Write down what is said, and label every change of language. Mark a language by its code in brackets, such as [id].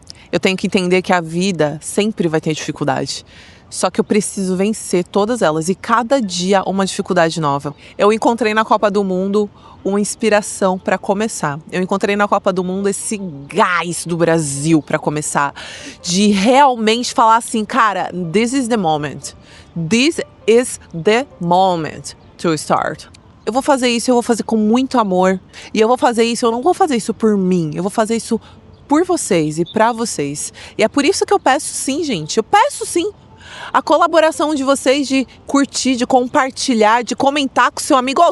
[pt] Eu tenho que entender que a vida sempre vai ter dificuldade. Só que eu preciso vencer todas elas e cada dia uma dificuldade nova. Eu encontrei na Copa do Mundo uma inspiração para começar. Eu encontrei na Copa do Mundo esse gás do Brasil para começar. De realmente falar assim, cara, [en] this is the moment. This is the moment to start. [pt] Eu vou fazer isso, eu vou fazer com muito amor. E eu vou fazer isso, eu não vou fazer isso por mim. Eu vou fazer isso por vocês e pra vocês. E é por isso que eu peço sim, gente. Eu peço sim a colaboração de vocês, de curtir, de compartilhar, de comentar com seu amigo.